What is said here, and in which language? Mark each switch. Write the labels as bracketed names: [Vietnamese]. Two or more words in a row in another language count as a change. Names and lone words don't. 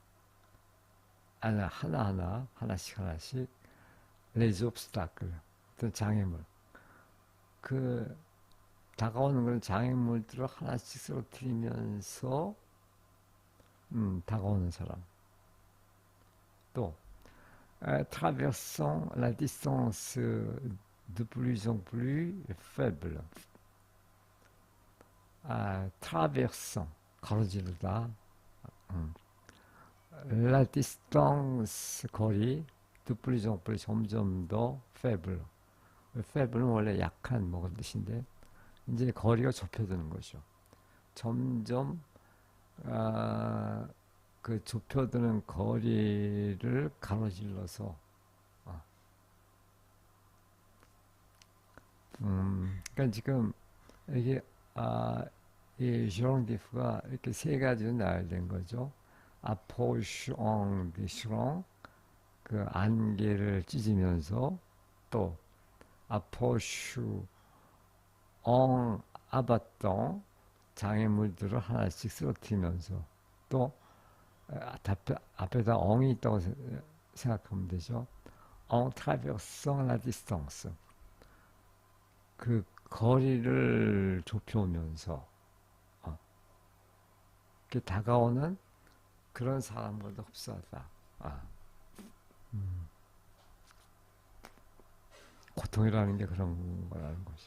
[Korean] 하나하나 하나씩 [French] les obstacles [Korean] 어떤 장애물. 그 다가오는 그런 장애물들을 하나씩 쓰러뜨리면서 다가오는 사람. [French] 또 traversant la distance de plus en plus faible. traversant 가로지르다. la distance 거리 de plus en plus [Korean] 점점 더 [French] faible. [Korean] faible는 원래 약한 뭐 그런 뜻인데 이제 거리가 좁혀드는 거죠. 점점 그 좁혀드는 거리를 가로질러서 그러니까 지금 이게 이 ժ롱디프가 이렇게 세 가지로 나열된 거죠. [French] approche en déchirant [Korean] 그 안개를 찢으면서 또 [French] approche en abattant [Korean] 장애물들을 하나씩 쓰러뜨리면서 또 앞에다 엉이 있다고 생각하면 되죠. [French] en traversant la distance [Korean] 그 거리를 좁혀오면서 어, 이렇게 다가오는 그런 사람들도 흡사하다. 아, 음, 고통이라는 게 그런 거라는 거죠.